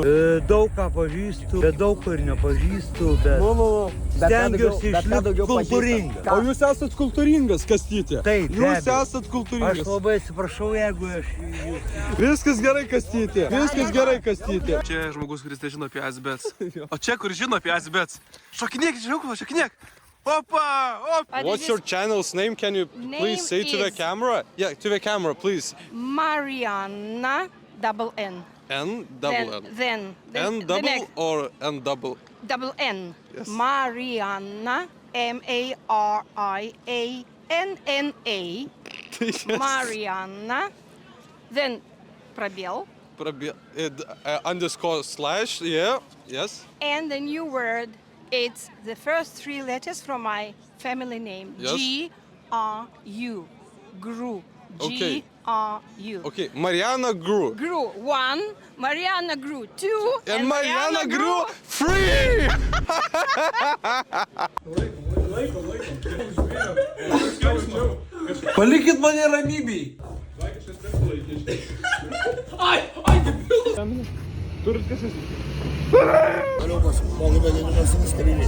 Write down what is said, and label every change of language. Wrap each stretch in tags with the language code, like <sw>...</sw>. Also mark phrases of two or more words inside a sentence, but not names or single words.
<lt>Daug ką pažįstu, bet daug ko ir nepažįstu, bet stengiuosi išlikti kultūringas. O jūs esat kultūringas, Kastyti? Taip, Jūs esat kultūringas. Aš labai atsiprašau, jeigu aš... Viskas gerai, Kastyti. Viskas gerai, Kastyti. Čia žmogus, kuris nežino apie Azbets. O čia, kur žino apie Azbets. Šokinėk, šokinėk. Opa!</lt> <en>What's your channel's name? Can you please say to the camera? Yeah, to the camera, please. Mariana double N. N double N. Then N the double next. or N double? Double N. Yes. Mariana Marianna. Yes. Mariana. Then пробел. Underscore slash, yeah, yes. And the new word, it's the first 3 letters from my family name. Yes. G-R-U. Gru. Okay. G-R-U. Okay, Mariana Gru. Gru 1, Mariana Gru 2, And Mariana Gru 3!</en> <lt>Palikit mane ramybėj. Aliukas, mokai begalinimas nustabili.</lt>